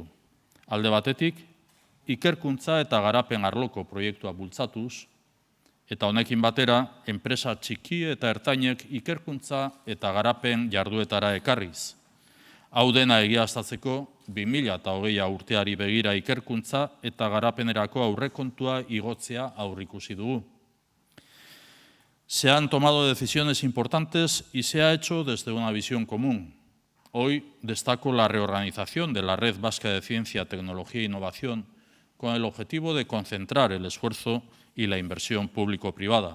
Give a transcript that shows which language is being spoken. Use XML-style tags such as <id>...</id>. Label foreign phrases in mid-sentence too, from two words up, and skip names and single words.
<eu>Alde batetik, ikerkuntza eta garapen arloko proiektua bultzatuz, eta honekin batera, enpresa txiki eta ertainek ikerkuntza eta garapen jarduetara ekarriz. Hau dena egiaztatzeko 2020 urteari begira ikerkuntza eta garapenerako aurrekontua igotzea aurrikusi dugu.</eu> <es>Se han tomado decisiones importantes y se ha hecho desde una visión común. Hoy destaco la reorganización de la Red Vasca de Ciencia, Tecnología e Innovación con el objetivo de concentrar el esfuerzo y la inversión público-privada.</es>